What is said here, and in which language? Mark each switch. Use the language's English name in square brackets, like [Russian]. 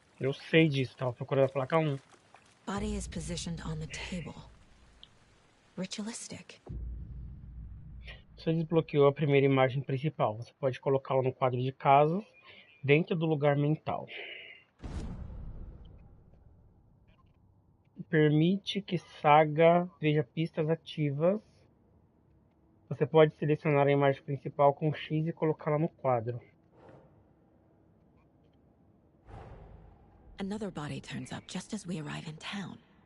[Portuguese] Eu sei disso, tava procurando a placa 1. [English] Body is positioned on the table. Ritualistic. [Portuguese] Você desbloqueou a primeira imagem principal. Você pode colocá-la no quadro de casos, dentro do lugar mental. Permite que Saga veja pistas ativas. Você pode selecionar a imagem principal com X e colocá-la no quadro. [English] Another body turns up just as we arrive in town.